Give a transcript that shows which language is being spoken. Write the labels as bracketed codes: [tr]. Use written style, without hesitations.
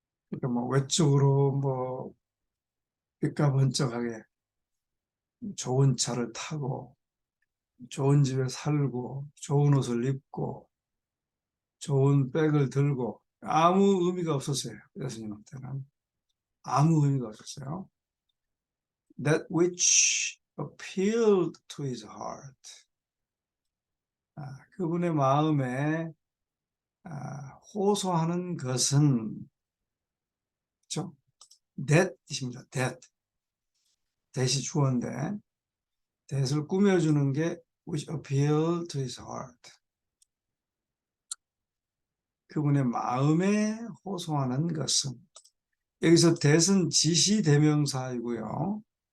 [ko] 그러니까 외적으로 삐까번쩍하게 좋은 차를 타고 좋은 집에 살고 좋은 옷을 입고 좋은 백을 들고 아무 의미가 없었어요. 예수님한테는 아무 의미가 없었어요. [en] That which appealed to his heart, [ko] 그분의 마음에 호소하는 것은, 그렇죠? that입니다. that이 주어인데 that을 꾸며주는 게 [en] which appealed to his heart, [ko] 그분의 마음에 호소하는 것은, 여기서 that은 지시대명사이고요.